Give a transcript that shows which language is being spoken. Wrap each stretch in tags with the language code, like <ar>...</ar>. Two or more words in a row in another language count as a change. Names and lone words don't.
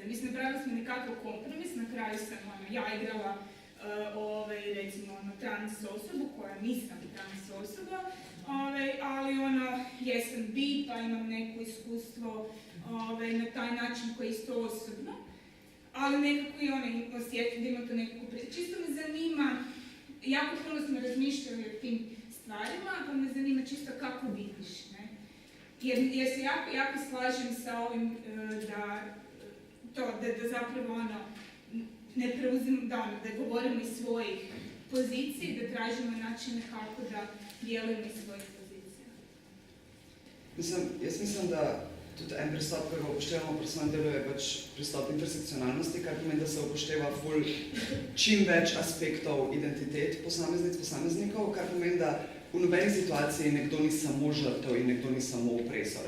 <hr>Mislim, napravili smo nekakav kompromis, na kraju sam ja igrala recimo trans osobu koja nisam trans osoba, ali jesam bi pa imam neko iskustvo na taj način koji je isto osobno, ali nekako i osjetim da ima to nekako čisto me zanima, jako puno smo razmišljali o tim stvarima, pa me zanima čisto kako vidiš, ne? Jer se jako slažem sa ovim da to, da zapravo ono, ne preuzim, da govorimo iz svojih pozicij, da tražimo načine kako da djelujemo iz svojih pozicija.</hr> <sl>Jaz mislim, da tudi en pristop, ki ga upoštevamo pri svojem delu, je pač pristop intersekcionalnosti, kar pomeni, da se upošteva čim več aspektov identitet posameznic, posameznikov, kar pomeni, da v nobeni situaciji nekdo ni samo žrtev in nekdo ni samo opresor.</sl>